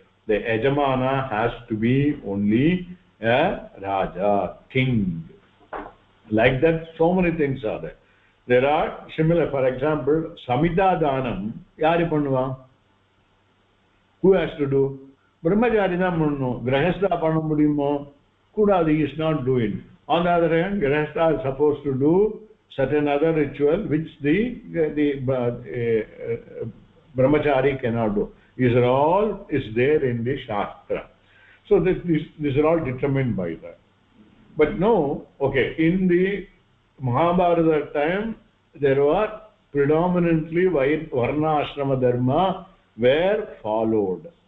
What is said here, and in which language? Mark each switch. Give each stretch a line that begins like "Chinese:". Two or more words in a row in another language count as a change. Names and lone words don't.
English: The Yajamana has to be only a Raja, king. Like that, so many things are there. There are similar, for example,
Tamil: சம்ஹிதா தானம், யாரு பண்ணுவா?
English: Who has to do?
Tamil: பிரம்மச்சாரி தா பண்ணு. கிரகஸ்தா பண்ண முடியுமோ? கூடாது,
English: he is not doing. On the other hand, Grahastha is supposed to do certain other ritual which the Brahmachari cannot do. These are all is there in the Shastra. So these are all determined by that. But no, okay, in the Mahabharata time, there were predominantly Varna Ashrama Dharma were followed.